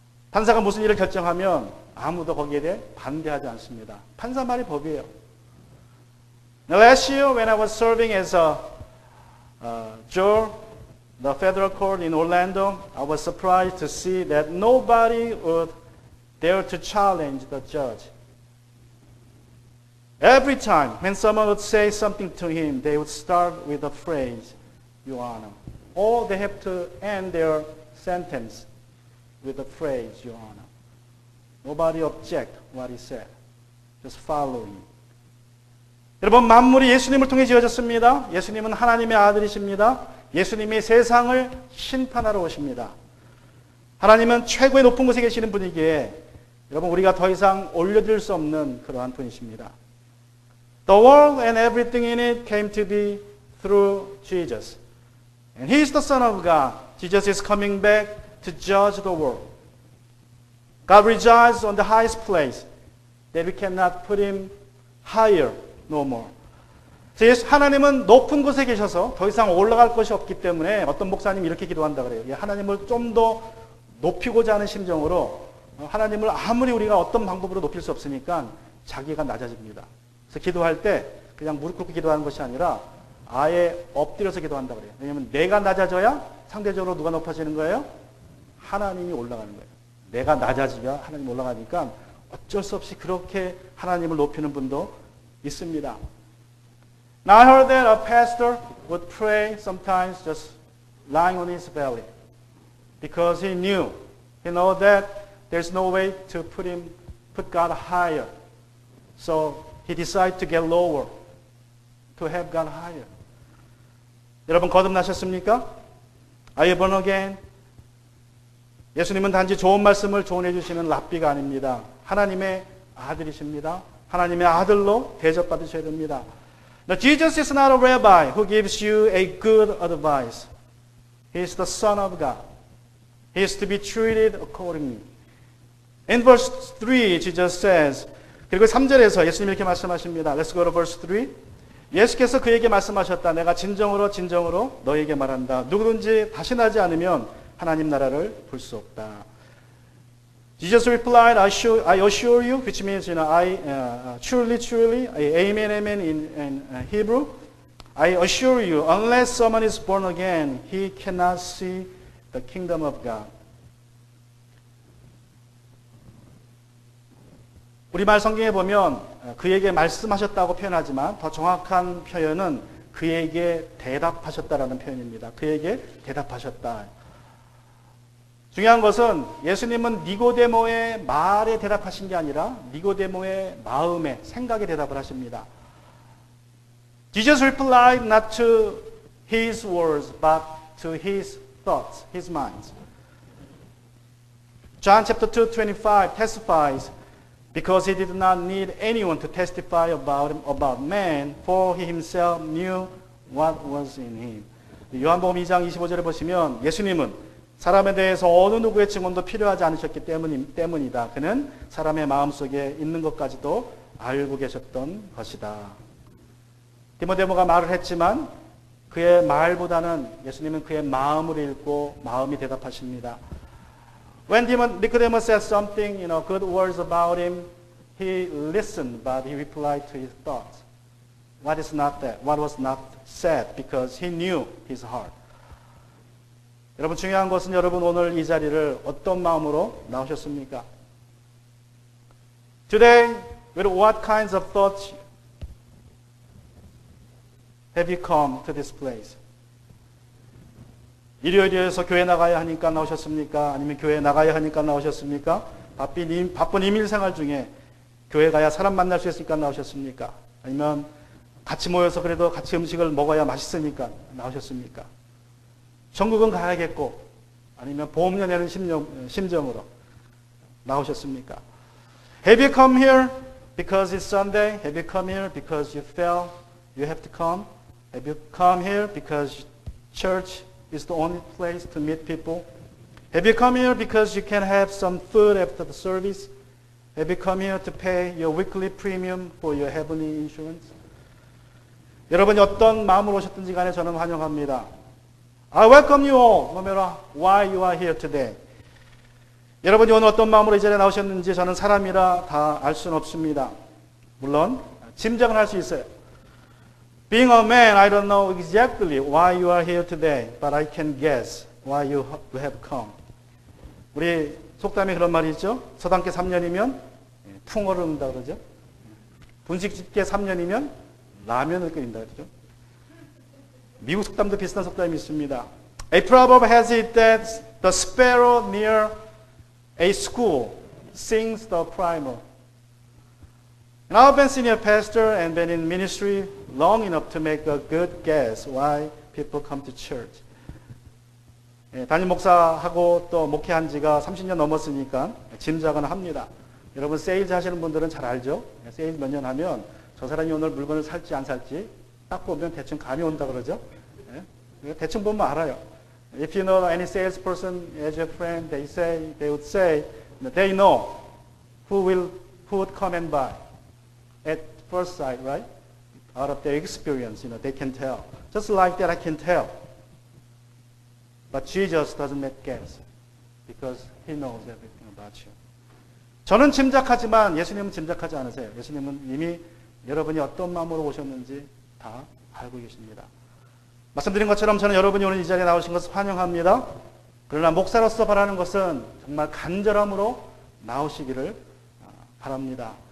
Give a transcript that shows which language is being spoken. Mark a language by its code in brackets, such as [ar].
[ko] 판사가 무슨 일을 결정하면 아무도 거기에 대해 반대하지 않습니다. 판사 말이 법이에요. [en] Now, last year when I was serving as a juror, the federal court in Orlando, I was surprised to see that nobody would dare to challenge the judge. Every time when someone would say something to him, they would start with the phrase, Your Honor. Or they have to end their sentence with the phrase, Your Honor. Nobody object what he said. Just following. [ko] 여러분, 만물이 예수님을 통해 지어졌습니다. 예수님은 하나님의 아들이십니다. 예수님이 세상을 심판하러 오십니다. 하나님은 최고의 높은 곳에 계시는 분이기에 여러분, 우리가 더 이상 올려드릴 수 없는 그러한 분이십니다. [en] The world and everything in it came to be through Jesus. And He is the Son of God. Jesus is coming back to judge the world. God resides on the highest place that we cannot put Him higher no more. [ko] 하나님은 높은 곳에 계셔서 더 이상 올라갈 것이 없기 때문에 어떤 목사님이 이렇게 기도한다 그래요. 하나님을 좀 더 높이고자 하는 심정으로 하나님을 아무리 우리가 어떤 방법으로 높일 수 없으니까 자기가 낮아집니다. 그래서 기도할 때 그냥 무릎 꿇고 기도하는 것이 아니라 아예 엎드려서 기도한다 그래요. 왜냐하면 내가 낮아져야 상대적으로 누가 높아지는 거예요? 하나님이 올라가는 거예요. 내가 낮아지면 하나님 올라가니까 어쩔 수 없이 그렇게 하나님을 높이는 분도 있습니다. [en] Now I heard that a pastor would pray sometimes just lying on his belly because he knew that there's no way to put God higher. So he decided to get lower to have God higher. [ko] 여러분, 거듭나셨습니까? [en] Are you born again? [ko] 예수님은 단지 좋은 말씀을 조언해 주시는 랍비가 아닙니다. 하나님의 아들이십니다. 하나님의 아들로 대접받으셔야 됩니다. [en] Now, Jesus is not a rabbi who gives you a good advice. He is the Son of God. He is to be treated accordingly. In verse 3, Jesus says, [ko] 그리고 3절에서 예수님이 이렇게 말씀하십니다. [en] Let's go to verse 3. [ko] 예수께서 그에게 말씀하셨다. 내가 진정으로 너에게 말한다. 누구든지 다시 나지 않으면 하나님 나라를 볼 수 없다. [en] Jesus replied, I assure you, which means, truly, amen, amen in Hebrew. I assure you, unless someone is born again, he cannot see the kingdom of God. [ko] 우리말 성경에 보면 그에게 말씀하셨다고 표현하지만 더 정확한 표현은 그에게 대답하셨다라는 표현입니다. 그에게 대답하셨다. 중요한 것은 예수님은 니고데모의 말에 대답하신 게 아니라 니고데모의 마음에, 생각에 대답을 하십니다. [en] Jesus replied not to his words, but to his thoughts, his minds. John chapter 2:25 testifies, because he did not need anyone to testify about man, for he himself knew what was in him. [ko] 요한복음 2장 25절에 보시면 예수님은 사람에 대해서 어느 누구의 증언도 필요하지 않으셨기 때문이다. 그는 사람의 마음속에 있는 것까지도 알고 계셨던 것이다. 디모데모가 말을 했지만 그의 말보다는 예수님은 그의 마음을 읽고 마음이 대답하십니다. [en] When Nicodemus said something, good words about him, he listened, but he replied to his thoughts. What was not said, because he knew his heart. [ko] 여러분, 중요한 것은 여러분 오늘 이 자리를 어떤 마음으로 나오셨습니까? [en] Today, with what kinds of thoughts have you come to this place? [ko] 일요일이어서 교회 나가야 하니까 나오셨습니까? 아니면 교회 나가야 하니까 나오셨습니까? 바쁜 임일생활 중에 교회 가야 사람 만날 수 있으니까 나오셨습니까? 아니면 같이 모여서 그래도 같이 음식을 먹어야 맛있으니까 나오셨습니까? 전국은 가야겠고 아니면 보험료 내는 심정으로 나오셨습니까? [en] Have you come here because it's Sunday? Have you come here because you felt you have to come? Have you come here because church is the only place to meet people? Have you come here because you can have some food after the service? Have you come here to pay your weekly premium for your heavenly insurance? [ko] 여러분이 어떤 마음으로 오셨든지 간에 저는 환영합니다. [en] I welcome you all, no matter why you are here today. [ko] 여러분이 오늘 어떤 마음으로 이 자리에 나오셨는지 저는 사람이라 다 알 수는 없습니다. 물론 짐작은 할 수 있어요. [en] Being a man, I don't know exactly why you are here today, but I can guess why you have come. [ko] 우리 속담에 그런 말이 있죠. 서당계 3년이면 풍어를 읊는다 그러죠. 분식집계 3년이면 라면을 끓인다 그러죠. 미국 속담도 비슷한 속담이 있습니다. [en] A proverb has it that the sparrow near a school sings the primer. And I've been senior pastor and been in ministry long enough to make a good guess why people come to church. [ko] 담임 목사하고 또 목회한 지가 30년 넘었으니까 짐작은 합니다. 여러분 세일즈 하시는 분들은 잘 알죠? 세일즈 몇 년 하면 저 사람이 오늘 물건을 살지 안 살지 딱 보면 대충 감이 온다 그러죠? 대충 보면 알아요. [en] If you know any salesperson as your friend, they would say they know who would come and buy at first sight, right? Out of their experience, they can tell. Just like that, I can tell. But Jesus doesn't make guess because He knows everything about you. [ko] 저는 짐작하지만 예수님은 짐작하지 않으세요. 예수님은 이미 여러분이 어떤 마음으로 오셨는지 다 알고 계십니다. 말씀드린 것처럼 저는 여러분이 오늘 이 자리에 나오신 것을 환영합니다. 그러나 목사로서 바라는 것은 정말 간절함으로 나오시기를 바랍니다.